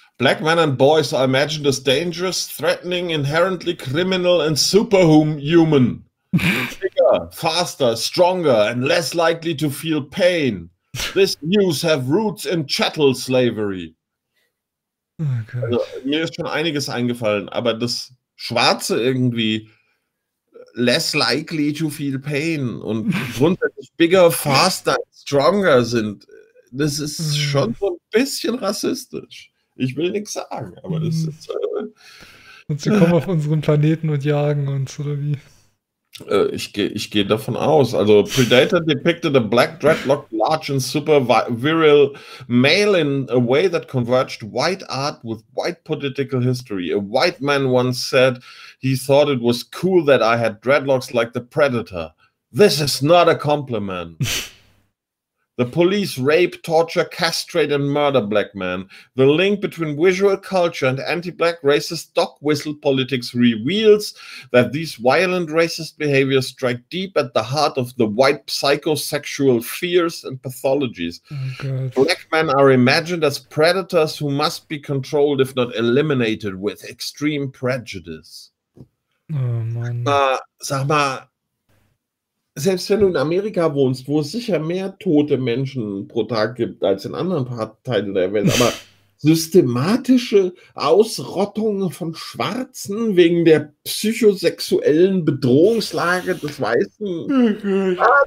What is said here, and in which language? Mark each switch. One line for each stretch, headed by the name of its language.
English: Black men and boys are imagined as dangerous, threatening, inherently criminal and superhuman. Bigger, faster, stronger and less likely to feel pain. This news have roots in chattel slavery. Oh, also,
German: mir ist schon einiges eingefallen, aber das Schwarze irgendwie
English: less likely to feel pain
German: und grundsätzlich
English: bigger, faster, stronger
German: sind, das ist schon so ein bisschen rassistisch. Ich will nichts sagen, aber das ist... Und sie kommen auf unseren Planeten und jagen uns, oder wie? Ich geh davon aus.
English: Also, Predator depicted a black dreadlocked large and super virile male in a way that converged white art with white political history. A white man once said he thought it was cool that I had dreadlocks like the Predator. This is not a compliment. The police rape, torture, castrate, and murder black men. The link between visual culture and anti-black racist dog whistle politics reveals that these violent racist behaviors strike deep at the heart of the white psychosexual fears and pathologies. Oh, black men are imagined as predators who must be controlled, if not eliminated, with extreme prejudice. Oh, man.
German: Sag mal, selbst wenn du in Amerika wohnst, wo es sicher mehr tote Menschen pro Tag gibt als in anderen Teilen der Welt, aber systematische Ausrottung von Schwarzen wegen der psychosexuellen Bedrohungslage des Weißen.